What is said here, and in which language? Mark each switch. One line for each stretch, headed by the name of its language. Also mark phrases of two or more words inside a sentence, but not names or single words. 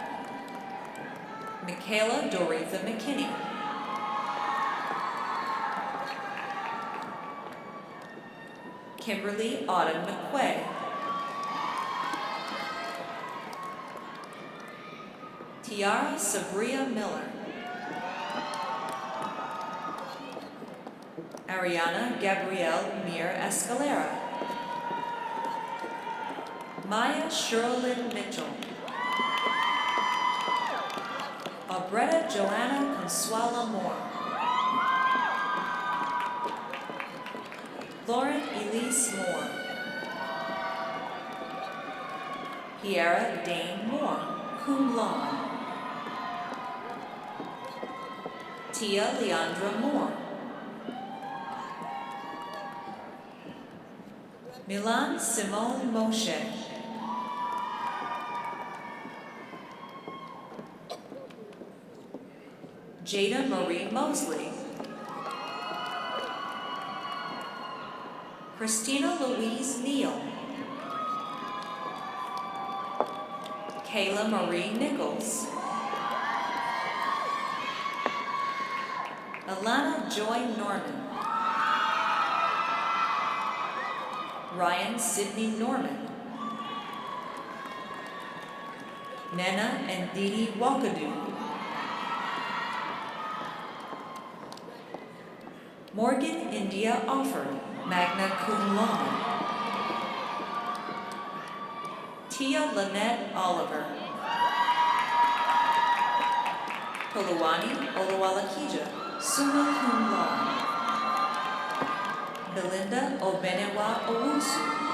English: Michaela Doretha McKinney. Kimberly Autumn McQuay. Tiara Sabria Miller. Ariana Gabrielle Mir Escalera. Maya Sherlyn Mitchell. Albretta Joanna Consuela Moore. Lauren Elise Moore. Piera Dane Moore,
Latin: cum laude.
English: Tia Leandra Moore. Milan Simone Moshe. Jada Marie Mosley. Christina Louise Neal. Kayla Marie Nichols. Alana Joy Norman. Ryan Sidney Norman. Nena and Dee Dee Walkadoo. Morgan India Offer,
Latin: magna cum laude.
English: Tia Lynette Oliver. Koluwani Oluwalakija,
Latin: summa cum laude.
English: Belinda Obenewa Owusu.